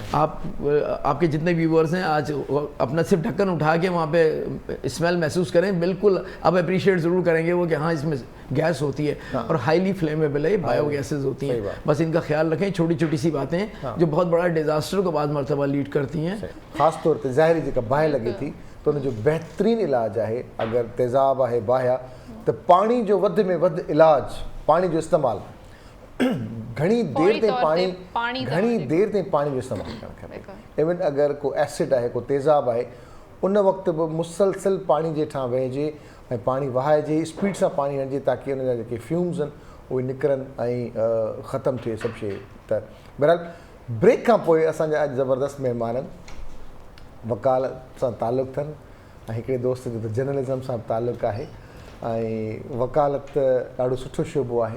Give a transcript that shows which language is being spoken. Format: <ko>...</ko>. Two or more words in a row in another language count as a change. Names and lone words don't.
<ur>آپ کے جتنے ویوورز ہیں آج اپنا صرف ڈھکن اٹھا کے وہاں پہ سمیل محسوس کریں، بالکل آپ اپریشیئٹ ضرور کریں گے وہ کہ ہاں اس میں گیس ہوتی ہے، اور</ur> <en>highly flammable</en> <ur>ہے,</ur> <en>bio gases</en> <ur>ہوتی ہیں. بس ان کا خیال رکھیں، چھوٹی چھوٹی سی باتیں جو بہت بڑا ڈیزاسٹر کو بعض مرتبہ لیڈ کرتی ہیں.</ur> <sd>ख़ास तौर पर ज़ाहिरी जेका बाहि लगे थी, तो उन जो बेहतरीन इलाज है, अगर तेज़ाब है बाहिया, तो पानी जो वध में वध इलाज, पानी जो इस्तेमाल घणी देर ते पानी जो इस्तेमाल करणु खपे। इवन अगर को एसिड है, को तेज़ाब है, उन वक्त भी मुसलसल पानी जे ठा वेझे ऐं पानी वहाइजे, स्पीड से पानी हणिजे, ताकि उन जा जेके फ्यूम्स आहिनि उहे निकिरनि ऐं ख़तमु थिए सभु शइ। त बहरहाल ब्रेक खां पोइ असांजा अॼु ज़बरदस्त महिमान आहिनि, वकालत सां तालुक़ु अथनि ऐं हिकिड़े दोस्त जो त जर्नलिज़म सां तालुक़ु आहे, ऐं वकालत ॾाढो सुठो शोबो आहे।</sd>